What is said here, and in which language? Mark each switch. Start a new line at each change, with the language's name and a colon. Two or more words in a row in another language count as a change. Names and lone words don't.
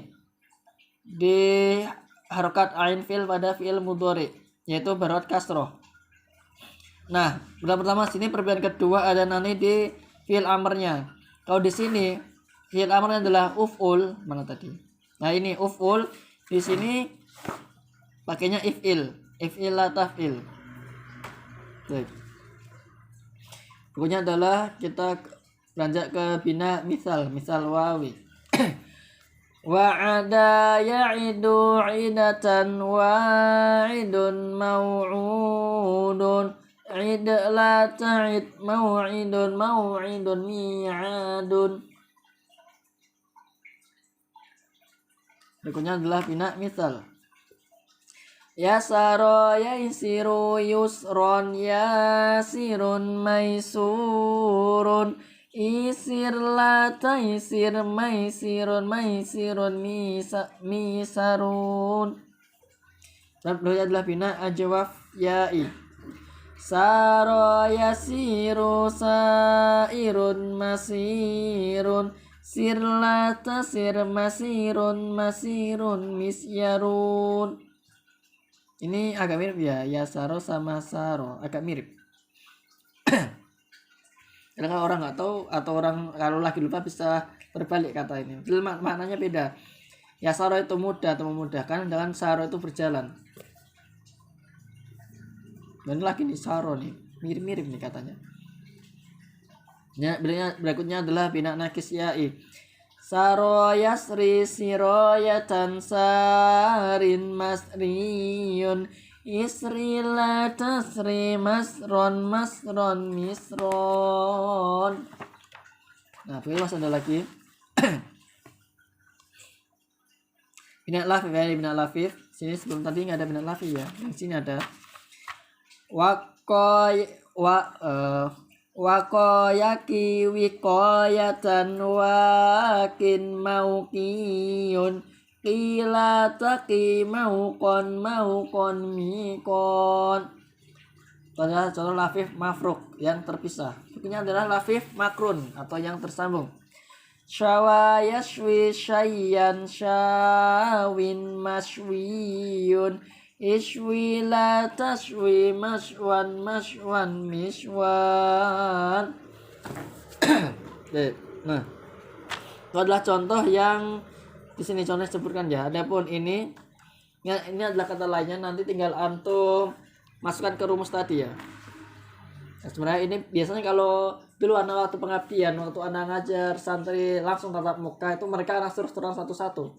Indonesian: Di harokat ain fi'il pada fi'il mudhari yaitu berharkat kasroh. Nah, bab pertama sini perbedaan kedua ada nanti di fi'il amrnya. Kalau di sini fi'il amrnya adalah uf'ul, mana tadi? Nah, ini uf'ul, di sini pakainya
Arabic: افعل لا تفعل.
Indonesian: Baik. Pokoknya adalah kita beranjak ke bina misal wawi.
Arabic: وعد يعد عدة واعد موعود عد لا تعد موعد ميعاد.
Indonesian: Berikutnya adalah bina misal.
Arabic: يسر ييسر يسرا ياسر ميسور ايسر لا تيسر ميسر ميسار.
Indonesian: Dan berikutnya adalah bina ajwaf ya'i.
Arabic: سار يسير سائر مسير سر لا تسر مسير مسيار.
Indonesian: Ini agak mirip ya, yasaro sama saro agak mirip. Karena kalau orang nggak tahu atau orang kalau lagi lupa bisa terbalik kata ini. Maknanya beda. Yasaro itu mudah atau memudahkan, dengan saro itu berjalan. Dan lagi nih saro nih, mirip-mirip nih katanya. Ya, berikutnya adalah bina nakis ya'i.
Arabic: سرى يسري سراية سار مسري اسر لا تسر مسرى مسرى.
Indonesian: Nah, terus ada lagi. Bina lafif. Sini sebelum tadi nggak ada bina lafif ya. Yang sini ada
Arabic: وقى يقي وقاية واق موقي ق لا تق موقى ميقى.
Indonesian: Itu adalah contoh lafif mafruk yang terpisah. Berikutnya adalah lafif makrun atau yang tersambung.
Arabic: شوى يشوي شيا شاو مشوي اشو لا تشو مشوى مشوى.
Indonesian: Nah, itu adalah contoh yang di sini contoh disebutkan ya. Adapun ini adalah kata lainnya, nanti tinggal antum masukkan ke rumus tadi ya. Nah, sebenarnya ini biasanya kalau dulu anak waktu pengabdian, waktu anak ngajar santri langsung tatap muka itu mereka anak terus satu-satu.